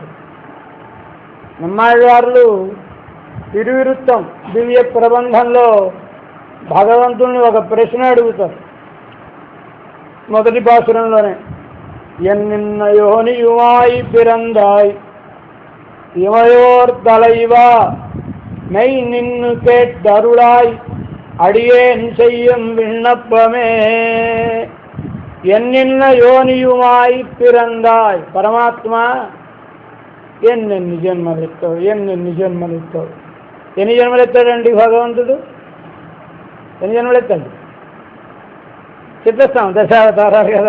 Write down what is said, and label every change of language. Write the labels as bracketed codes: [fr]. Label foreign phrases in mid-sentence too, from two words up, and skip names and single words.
[te] నమ్మాళ్ళవార్లు తిరువిరుత్తం దివ్య ప్రబంధంలో భగవంతుణ్ణి ఒక ప్రశ్న అడుగుతారు. మొదటి పాసురంలోనే, [ta] என்னின்ன யோனியுமாய் பிறந்தாய் இமையோர் தலைவா மெய் நின்னு கேட்டருளாய் அடியேன் செய்யும் விண்ணப்பமே. என்னின்ன யோனியுமாய் பிறந்தாய். [te] పరమాత్మ ఎన్నెన్ని జన్మలెత్తావు, ఎన్ని జన్మలెత్తాడండి భగవంతుడు? ఎన్ని జన్మలెత్తాడు? చెప్పేస్తాం, దశావతారాలు కదా.